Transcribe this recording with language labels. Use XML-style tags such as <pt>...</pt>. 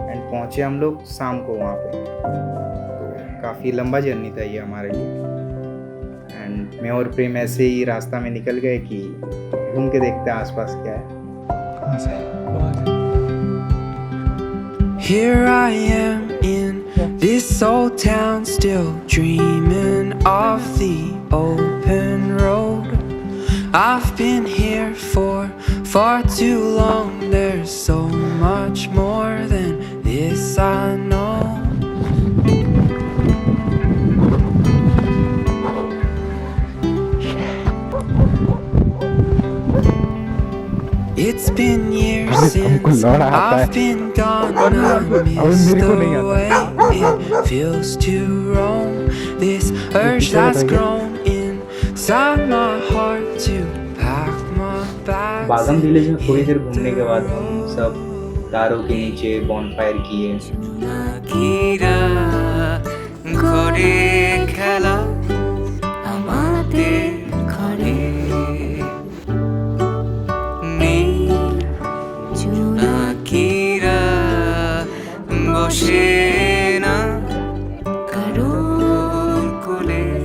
<hi>पहुँचे हम लोग शाम को वहाँ पे, तो काफ़ी लंबा जर्नी था ये हमारे लिए। एंड मैं और प्रेम ऐसे ही रास्ता में निकल गए कि घूम के देखते हैं आसपास क्या है।</hi> <en>Here I am in this old town, still dreaming of the open road. I've been here for far too long. There's so much more than this I know. It's been years since I've been gone. I miss the way it feels to roam. This urge that's grown inside my heart to pack my bags.</en> <hi>बागम village में थोड़ी देर घूमने के बाद हम सब तारों के नीचे बॉनफायर किए।</hi> <bn>खेला আমাদের ঘরে জোনাকিরা বসে না কারোর কোলে।</bn>